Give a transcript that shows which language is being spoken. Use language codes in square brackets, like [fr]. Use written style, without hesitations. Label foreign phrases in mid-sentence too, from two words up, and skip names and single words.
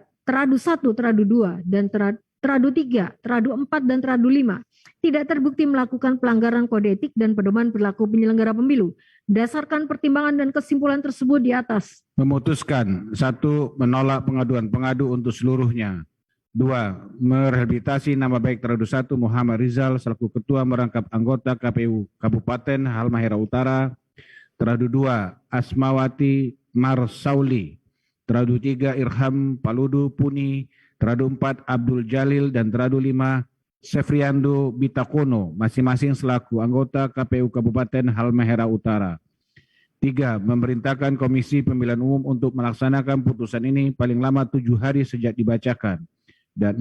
[id] Teradu 1, teradu 2, dan teradu 3, teradu 4, dan teradu 5 tidak terbukti melakukan pelanggaran kode etik dan pedoman perilaku penyelenggara pemilu. Berdasarkan pertimbangan dan kesimpulan tersebut di atas. Memutuskan 1. Menolak pengaduan pengadu untuk seluruhnya. 2. Merehabilitasi nama baik teradu 1 Muhammad Rizal selaku Ketua Merangkap Anggota KPU Kabupaten Halmahera Utara. Teradu 2 Asmawati Marsauli. Teradu 3 Irham Paludu Puni. Teradu 4 Abdul Jalil dan teradu 5 Sefriando Bitakono, masing-masing selaku anggota KPU Kabupaten Halmahera Utara. 3. Memerintahkan Komisi Pemilihan Umum untuk melaksanakan putusan ini paling lama 7 hari sejak dibacakan.